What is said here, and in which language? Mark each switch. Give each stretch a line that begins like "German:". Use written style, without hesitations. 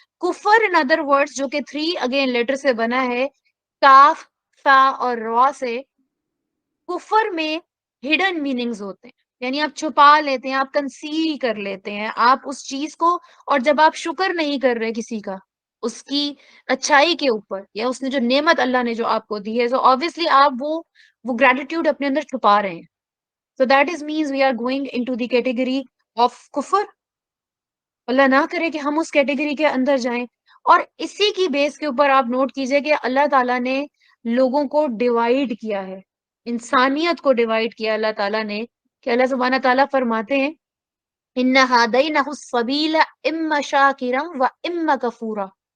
Urdu: کفر
English: in other words
Urdu: جو کہ 3 اگین لیٹر سے بنا ہے، کاف، فا اور را سے، کفر میں ہڈن میننگز ہوتے ہیں. یعنی آپ چھپا لیتے ہیں، آپ کنسیل کر لیتے ہیں آپ اس چیز کو. اور جب آپ شکر نہیں کر رہے کسی کا اس کی اچھائی کے اوپر، یا اس نے جو نعمت اللہ نے جو آپ کو دی ہے، تو obviously آپ وہ گریٹیٹیوڈ اپنے اندر چھپا رہے ہیں.
English: So that is means we are going into the category of kufr.
Urdu: اللہ نہ کرے کہ ہم اس کیٹیگری کے اندر جائیں. اور اسی کی بیس کے اوپر آپ نوٹ کیجئے کہ اللہ تعالیٰ نے لوگوں کو ڈیوائیڈ کیا ہے، انسانیت کو ڈیوائیڈ کیا اللہ تعالیٰ نے. کہ اللہ سبحانہ تعالیٰ فرماتے ہیں
Arabic: ان هَدَيْنَهُ السَّبِيلَ اِمَّا شَاكِرًا وَإِمَّا كَفُورًا.